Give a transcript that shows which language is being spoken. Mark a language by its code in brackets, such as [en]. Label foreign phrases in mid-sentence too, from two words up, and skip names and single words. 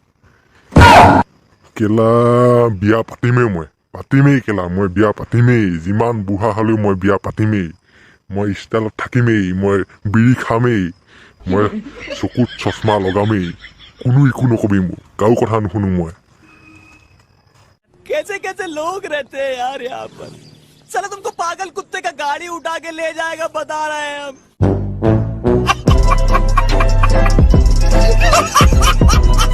[as] কেলা বিয়া পাতিমেই কেলা, মই বিয়া পাতিমেই। যিমান বুঢ়া হলেও মই বিয়া পাতিমেই। মই ষ্টাইলত থাকিমেই, মই বিড়ি খামেই, মই চকুত চশমা লগামেই। কোনো একো নকবি মোক, কাৰো কথা নুশুনো মই। [hi] कैसे कैसे लोग रहते हैं यार यहाँ पर। चलो तुमको पागल कुत्ते का गाड़ी उठा के ले जाएगा, बता रहे हैं हम।